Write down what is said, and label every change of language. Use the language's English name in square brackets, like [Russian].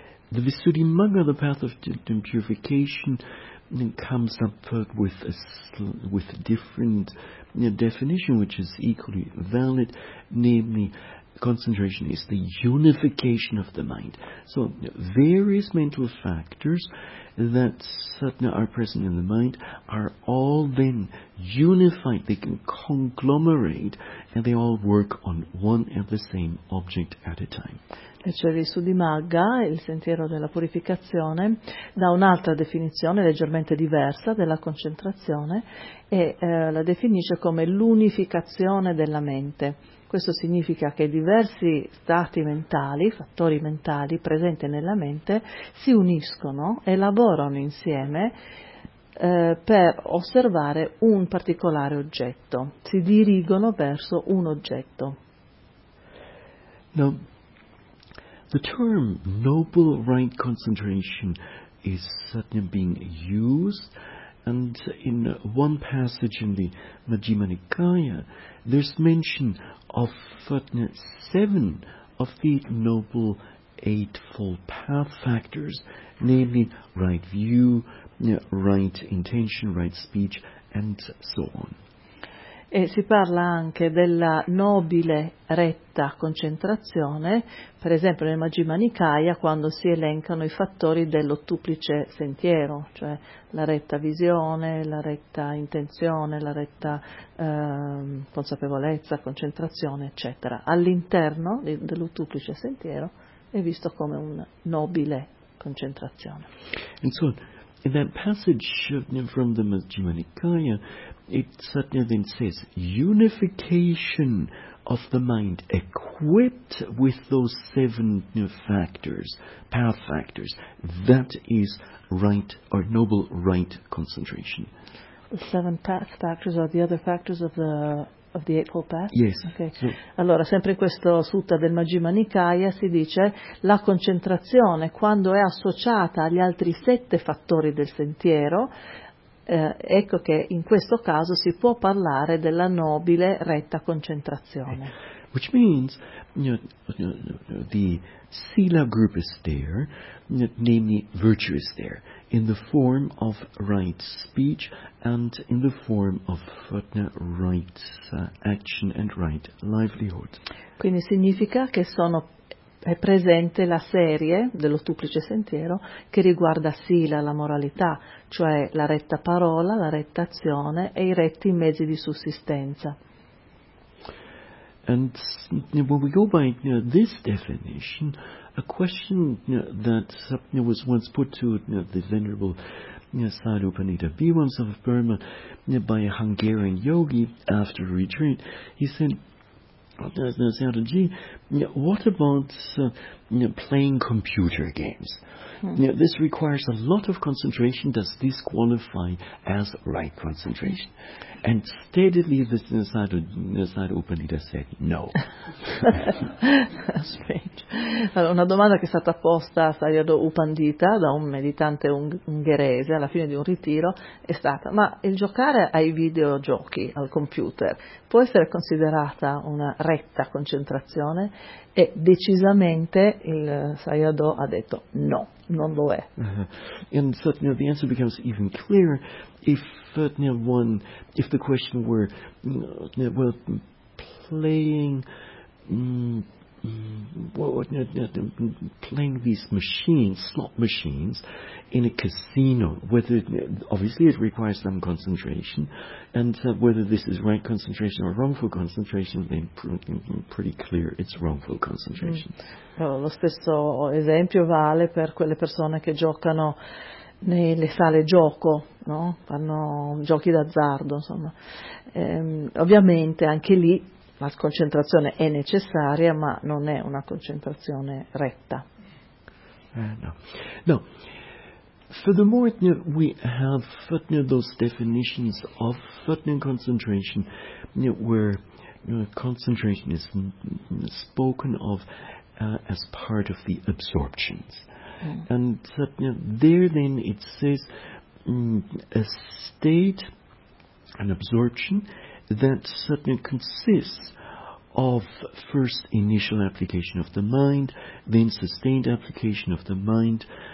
[English] The Visuddhimagga, the path of purification, comes up with a different definition which is equally valid, namely concentration is the unification of the mind. So various mental factors that are present in the mind are all then unified, they can conglomerate and they all work on one and the same object at a time. [Italian] E cioè il Suddhimagga, il sentiero della purificazione, dà un'altra definizione leggermente diversa della concentrazione e la definisce come l'unificazione della mente. Questo significa che diversi stati mentali, fattori mentali presenti nella mente, si uniscono e lavorano insieme per osservare un particolare oggetto, si dirigono verso un oggetto. [English] Now, the term noble right concentration is certainly being used, and in one passage in the Majjhima Nikaya, there's mention of seven of the noble eightfold path factors, namely right view, right intention, right speech, and so on. [Italian] E si parla anche della nobile retta concentrazione, per esempio nel Majjhima Nikaya, quando si elencano i fattori dell'ottuplice sentiero, cioè la retta visione, la retta intenzione, la retta consapevolezza, concentrazione, eccetera. All'interno dell'ottuplice sentiero è visto come una nobile concentrazione. [English] And so, in that passage from the Majjhima Nikaya, it certainly then says unification of the mind equipped with those seven factors, path factors, that is right or noble right concentration. The seven path factors are the other factors of the Eightfold Path? Yes. Okay. [Italian] So, allora, sempre in questo sutta del Majjhima Nikaya si dice la concentrazione, quando è associata agli altri sette fattori del sentiero, ecco che in questo caso si può parlare della nobile retta concentrazione. [English] Which means the sila group is there, namely virtue is there, in the form of right speech and in the form of right action and right livelihood. [Italian] Quindi significa che è presente la serie dell'ottuplice sentiero che riguarda sila, la moralità, cioè la retta parola, la retta azione e i retti mezzi di sussistenza. [English] And when we go by this definition, a question that was once put to the venerable Sāruppanītta Bhīmānsa of Burma by a Hungarian yogi after a retreat, he said, Sāruji, what about playing computer games? This requires a lot of concentration. Does this qualify as right concentration? And steadily, the Sāruppanītta said, no. Strange. [Italian] Allora, una domanda che è stata posta a Sāruppanītta da un meditante ungherese alla fine di un ritiro è stata: ma il giocare ai videogiochi, al computer, può essere considerata una retta concentrazione? E decisamente il Sayadaw ha detto no, non lo è. [English] And so the answer becomes even clearer if the question were playing these machines, slot machines, in a casino, whether obviously it requires some concentration, and whether this is right concentration or wrongful concentration, then pretty clear it's wrongful concentration. [Italian] Lo stesso esempio vale per quelle persone che giocano nelle sale gioco, no? Fanno giochi d'azzardo, insomma. Ovviamente anche lì la concentrazione è necessaria, ma non è una concentrazione retta. No. [English] Furthermore, we have those definitions of concentration, where concentration is spoken of as part of the absorptions. Mm. And there then it says a state, an absorption, that consists of first initial application of the mind, then sustained application of the mind,